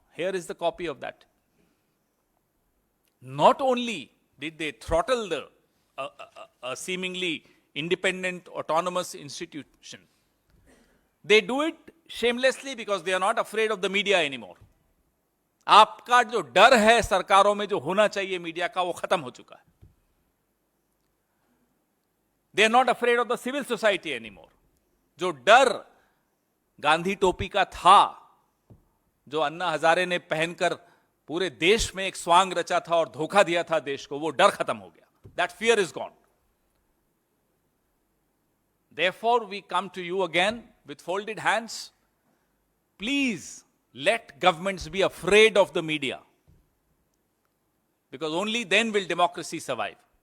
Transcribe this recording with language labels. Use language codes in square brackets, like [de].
[en] Here is the copy of that. Not only did they throttle a seemingly independent, autonomous institution, they do it shamelessly because they are not afraid of the media anymore. [hi] आपका जो डर है सरकारों में जो होना चाहिए media का, वो खत्म हो चुका है. [en] They are not afraid of the civil society anymore. [hi] जो डर गांधी टोपी का था, जो अन्ना हजारे ने पहनकर पूरे देश में एक स्वांग रचा था और धोखा दिया था देश को, वो डर खत्म हो गया. [en] That fear is gone. Therefore, we come to you again with folded hands. Please let governments be afraid of the media, because only then will democracy survive.